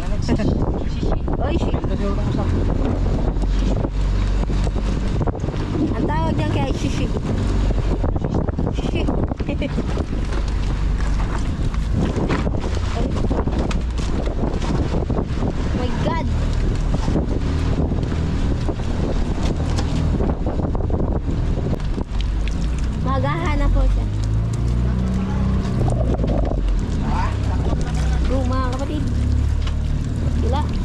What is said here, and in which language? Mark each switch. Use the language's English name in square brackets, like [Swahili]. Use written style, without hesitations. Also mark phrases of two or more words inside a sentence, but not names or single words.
[Filipino] Oy, sisi. Ang tawag diyan kay sisi. Sisi. [English] Oh my God. [Filipino] Maghahanap po siya. Go mga kapatid. Sila.